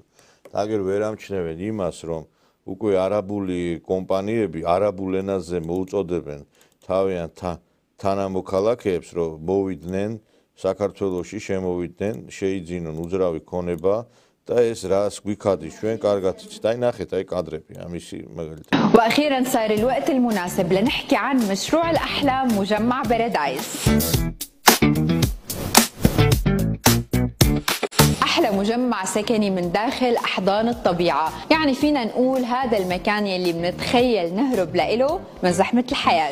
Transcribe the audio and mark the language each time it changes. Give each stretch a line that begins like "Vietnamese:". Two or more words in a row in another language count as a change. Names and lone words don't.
Georgian: და აგერ ვერ ამჩნევენ იმას, რომ უკვე არაბული კომპანიები არაბულ ენაზე მოუწოდებენ თავიანთ თანამოქალაქეებს, რომ მოვიდნენ საქართველოში, შემოვიდნენ, შეიძინონ უძრავი ქონება და ეს რას გვიქადის ჩვენ კარგად იცით. აი ნახეთ, აი კადრები ამისი მაგალითად.
Arabic: واخيرا صار الوقت المناسب لنحكي عن مشروع الاحلام مجمع بارادايس. أحلى مجمع سكني من داخل أحضان الطبيعة، يعني فينا نقول هذا المكان يلي بنتخيل نهرب لإله من زحمة الحياة.